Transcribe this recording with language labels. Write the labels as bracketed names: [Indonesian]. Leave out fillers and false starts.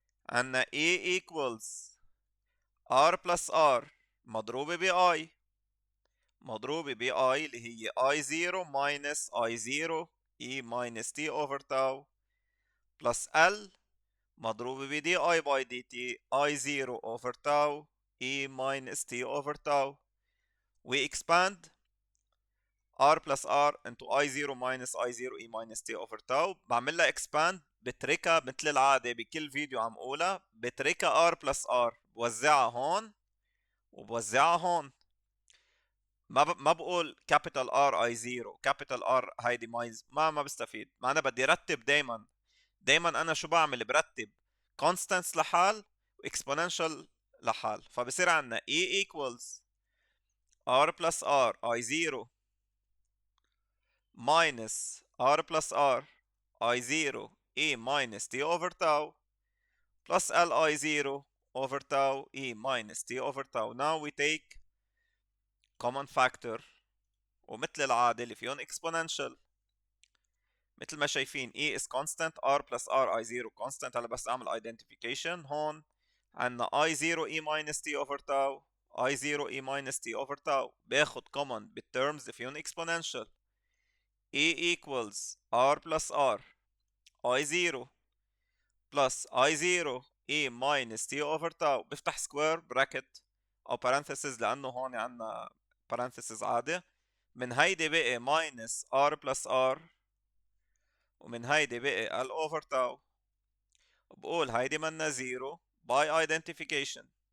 [Arabic] عندنا [English] E equals R plus R [Arabic] مضروبة ب [English] I مضروبة ب I [Arabic] اللي هي [English] I0 minus I0 E minus T over tau plus L [Arabic] مضروبة ب [English] D I by d t I 0 over tau e minus t over tau. We expand r plus r into I0 minus I0 e minus t over tau. [Arabic] بعمل لها [English] expand [Arabic] بتركها مثل العادة بكل فيديو عم قولها، بتركها r plus r، بوزعها هون وبوزعها هون. ما بقول capital R I0 capital R هيدي مايز، ما بستفيد. ما انا بدي رتب دايما انا شو بعمل؟ برتب constants لحال و exponential لحال. [English] فبصير عندنا E equals R plus R I0 minus R plus R I0 E minus T over tau plus L I0 over tau E minus T over tau. Now we take common factor [Arabic] ومثل العادة اللي فيهم [English] exponential. [Arabic] مثل ما شايفين [English] E is constant R plus R I0 constant. [Arabic] هلا بس اعمل identification. هون عندنا [English] I0 E minus T over tau I0 E minus T over tau. [Arabic] باخد [English] common بالterms اللي فيهم exponential. E equals R plus R I0 plus I0 E minus T over tau. [Arabic] بفتح square bracket او parenthesis لانه هون عندنا parenthesis عادي. من هيدي بقي minus R plus R ومن هيدي بقي L over tau. بقول هيدي منا زيرو [English] by identification.